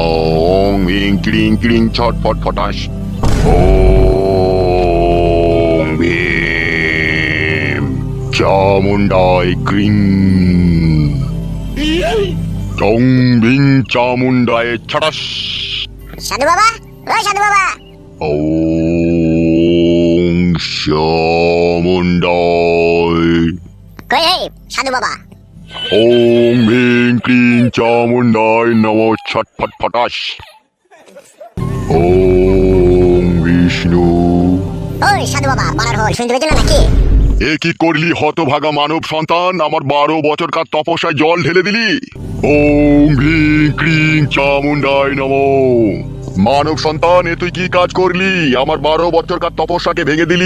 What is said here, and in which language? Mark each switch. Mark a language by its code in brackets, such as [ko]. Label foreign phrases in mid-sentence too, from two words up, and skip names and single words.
[sa] ओम भीं क्लीं क्लीं छटपट फटाश। ओम भीम चामुण्डाय क्रीं। टং बिं चामुण्डाय छटस। [bn] সাধু বাবা, ও সাধু বাবা। [sa] ओम चामुण्डाय। [bn] কই হে সাধু বাবা? [sa] ओम भीं क्लीं चामुण्डाय नमो छटपट फटाश। ओम विष्णु। [bn] ওই সাধু বাবা, পাড়ার হল শুনতে পেয়েছো না নাকি? এ কি করলি হতভাগা মানব সন্তান, আমার 12 বছরকার তপস্যায় জল ঢেলে দিলি। [sa] ওম ভীং ক্রিং চামুণ্ডায় নমো। [bn] মানব সন্তান, এ তুই কি কাজ করলি? আমার 12 বছরকার তপস্যাকে ভেঙে দিলি।